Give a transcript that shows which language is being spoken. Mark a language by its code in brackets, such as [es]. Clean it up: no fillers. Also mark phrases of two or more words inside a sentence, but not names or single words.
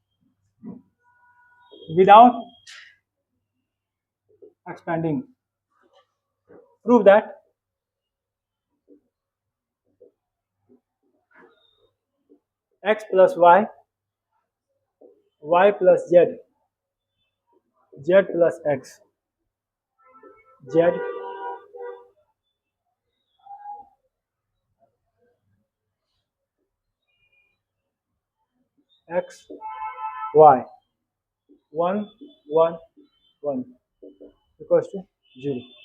[en] without expanding, prove that x plus y plus z plus x, z x y 1 1 1 equals to 0।